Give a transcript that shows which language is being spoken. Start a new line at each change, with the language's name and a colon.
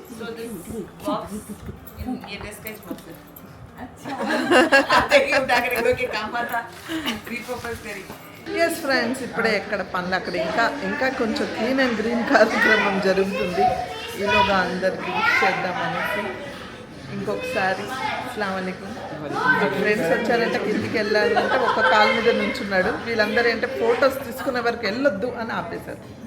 English: So this box ये sketch box है.
Hindi: अच्छा. देखिए उठा के रखो कि काम आता. Repurpose करी.
Telugu: ఎస్ ఫ్రెండ్స్, ఇప్పుడే ఎక్కడ పనులు అక్కడ ఇంకా కొంచెం క్లీన్ అండ్ గ్రీన్ కార్యక్రమం జరుగుతుంది. ఈలోగా అందరికి విష్ చేద్దామనేసి ఇంకొకసారి అస్సలాము అలైకుం. ఫ్రెండ్స్ వచ్చారంటే కిందికి వెళ్ళాలి అంటే ఒక కాలు మీద నుంచున్నాడు. వీళ్ళందరూ ఏంటంటే ఫొటోస్ తీసుకునే వరకు వెళ్ళొద్దు అని ఆపేశారు.